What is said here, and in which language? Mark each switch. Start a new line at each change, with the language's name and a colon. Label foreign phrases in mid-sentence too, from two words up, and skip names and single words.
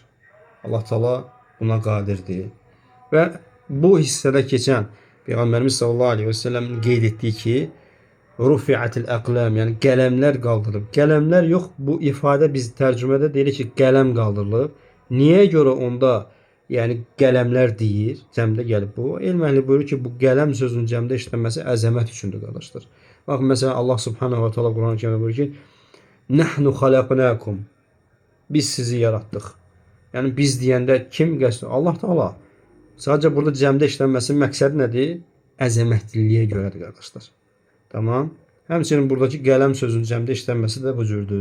Azerbaijani: Allah Teala buna qadirdir. Və bu hissədə keçən Peyğəmbərimiz
Arabic: صلى الله عليه وسلم
Azerbaijani: qeyd etdiyi ki,
Arabic: رفعت الأقلام,
Azerbaijani: yəni qələmlər qaldırılıb. Qələmlər yox, bu ifadə biz tərcümədə deyirik ki, qələm qaldırılıb. Niyə görə onda yəni qələmlər deyir, cəmdə gəlib bu. Elm əhli buyurur ki, bu qələm sözünün cəmdə işlənməsi əzəmət üçündür, qardaşlar. Baxın, məsələn, Allah
Arabic: سبحانه وتعالى
Azerbaijani: Quran-ı Kərimdə buyurur ki,
Arabic: نحن خلقناكم.
Azerbaijani: Biz sizi yaratdıq. Yəni biz deyəndə kim qəsd? Allah Teala. Sadəcə burada cəmdə işlənməsinin məqsədi nədir? Əzəmətliliyə görədir, qardaşlar. Tamam. Həmçinin buradakı qələm sözünün cəmdə işlənməsi də bu cürdür.